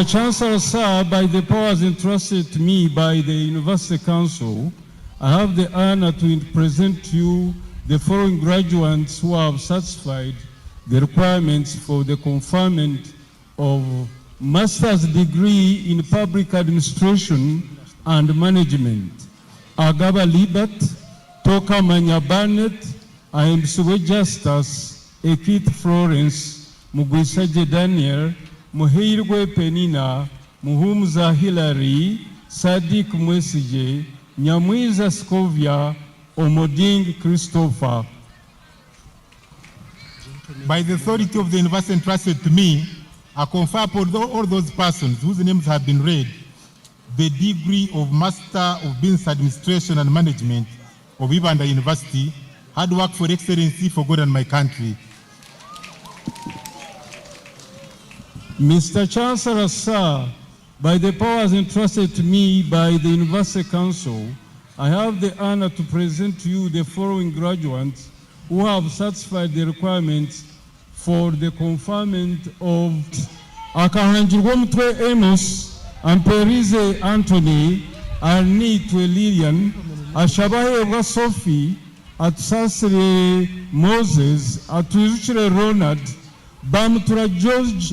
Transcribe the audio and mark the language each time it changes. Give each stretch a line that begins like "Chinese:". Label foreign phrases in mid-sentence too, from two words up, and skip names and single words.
English: Chancellor, sir, by the powers entrusted to me by the University Council, I have the honor to present to you the following graduates who have satisfied the requirements for the conferment of master's degree in public administration and management. Agaba Libat, Toka Manya Barnett, I am Suwe Justus, Ekith Florence, Mugwisaje Daniel, Muhirwe Penina, Muhumza Hilary, Sadiq Mwesije, Nyamwiza Scovia, Omoding Christopher. By the authority of the university entrusted to me, I confer upon all those persons whose names have been read the degree of Master of Business Administration and Management of Ibanda University, hard work for excellency for God and my country. Mr. Chancellor, sir, by the powers entrusted to me by the University Council, I have the honor to present to you the following graduates who have satisfied the requirements for the conferment of Akahanjirwomtwe Amos, Amperize Anthony, Arni Twelilian, Ashabahe Sophie, Atsasre Moses, Atuzuchire Ronald, Bamtura George